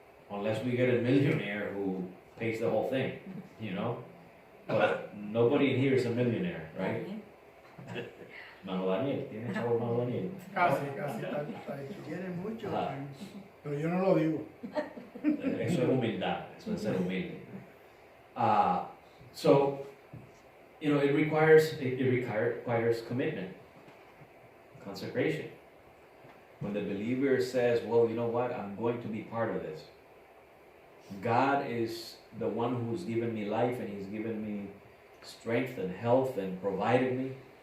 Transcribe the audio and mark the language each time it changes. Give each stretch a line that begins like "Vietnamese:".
English: Unless we get a millionaire who pays the whole thing, you know? But nobody in here is a millionaire, right?
Spanish: Mano Daniel, ¿tiene chavo Mano Daniel? Casi está hecho. tiene mucho. Ajá. Pero yo no lo digo. Eso es humildad, eso es ser humilde.
English: So, you know, it requires commitment, consecration. When the believer says, well, you know what, I'm going to be part of this. God is the one who's given me life, and He's given me strength and health and provided me.